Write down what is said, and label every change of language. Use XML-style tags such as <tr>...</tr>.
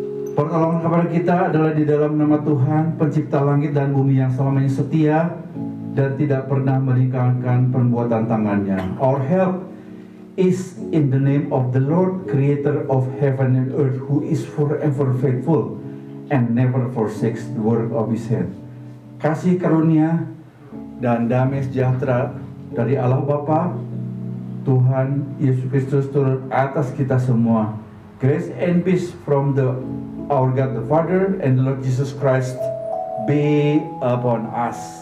<id>Pertolongan kepada kita adalah di dalam nama Tuhan, pencipta langit dan bumi, yang selamanya setia dan tidak pernah meninggalkan perbuatan tangannya.</id> <en>Our help is in the name of the Lord, creator of heaven and earth, who is forever faithful and never forsakes the work of his hand.</en> <id>Kasih karunia dan damai sejahtera dari Allah Bapa, Tuhan Yesus Kristus turun atas kita semua.</id> <en>Grace and peace from our God the Father and the Lord Jesus Christ be upon us.</en>